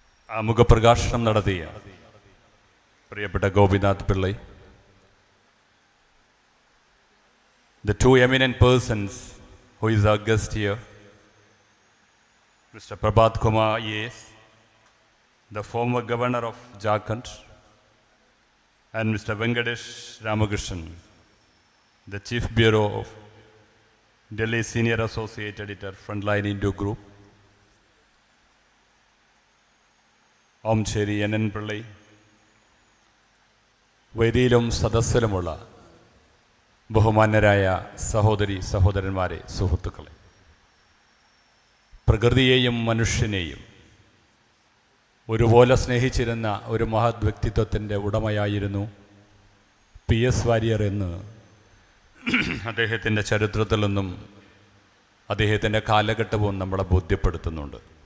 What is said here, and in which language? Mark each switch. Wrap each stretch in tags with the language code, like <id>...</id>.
<ml>ആമുഖപ്രകാശനം നടത്തിയ പ്രിയപ്പെട്ട</ml> <en>Gopinath Pillai, the two eminent persons who is our guest here, Mr. Prabhat Kumar IAS, the former governor of Jharkhand, and Mr. Venkatesh Ramakrishnan, the chief bureau of Delhi Senior Associate Editor, Frontline Indo Group,</en> <ml>Omchery NN Pillai, വേദിയിലും സദസ്സിലുമുള്ള ബഹുമാന്യരായ സഹോദരി സഹോദരന്മാരെ, സുഹൃത്തുക്കളെ, പ്രകൃതിയെയും മനുഷ്യനെയും ഒരുപോലെ സ്നേഹിച്ചിരുന്ന ഒരു മഹത് വ്യക്തിത്വത്തിൻ്റെ ഉടമയായിരുന്നു PS Warrier എന്ന് അദ്ദേഹത്തിൻ്റെ ചരിത്രത്തിൽ നിന്നും അദ്ദേഹത്തിൻ്റെ കാലഘട്ടവും നമ്മളെ ബോധ്യപ്പെടുത്തുന്നുണ്ട്.</ml>